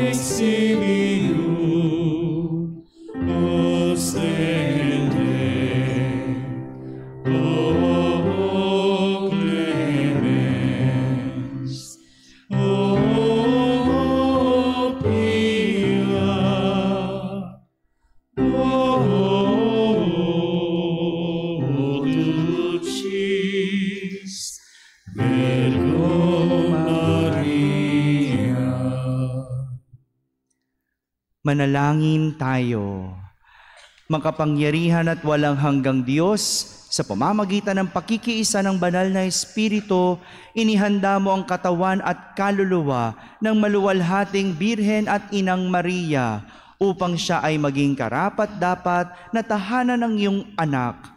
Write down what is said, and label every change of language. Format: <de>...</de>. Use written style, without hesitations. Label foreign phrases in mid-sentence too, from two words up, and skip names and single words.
<la>exilium, ostende, O clemens, O pia, O dulcis Virgo Maria.</la> <tl>Manalangin tayo. Makapangyarihan at walang hanggang Diyos, sa pamamagitan ng pakikiisa ng banal na Espiritu, inihanda mo ang katawan at kaluluwa ng maluwalhating Birhen at Inang Maria upang siya ay maging karapat-dapat na tahanan ng iyong anak.</tl>